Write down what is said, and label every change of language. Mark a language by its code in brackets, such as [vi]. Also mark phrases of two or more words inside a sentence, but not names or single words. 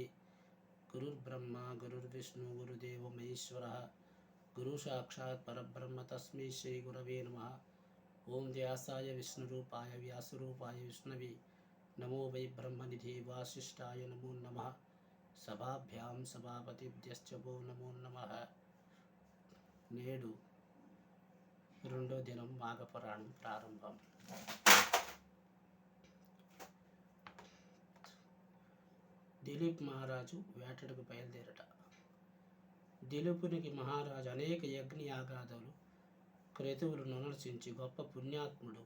[sa] गुरुर्ब्रह्मा गुरुर्विष्णु गुरुदेवो महेश्वरः गुरुसाक्षात् परब्रह्म तस्मै श्रीगुरवे नमः। ओं व्यासाय विष्णुरूपाय व्यासरूपाय विष्णवे नमो वै ब्रह्मनिधे वासिष्ठाय नमो नमः। सभाभ्यां सभापतिभ्यश्च वो नमो नमः। [te] నేడు రెండో దినం మాఘపురాణం ప్రారంభం. దిలీప్ మహారాజు వేటకు బయలుదేరట. దిలీపునికి మహారాజు అనేక యజ్ఞయాగాదులు క్రతువులను అనుసరించి గొప్ప పుణ్యాత్ముడు.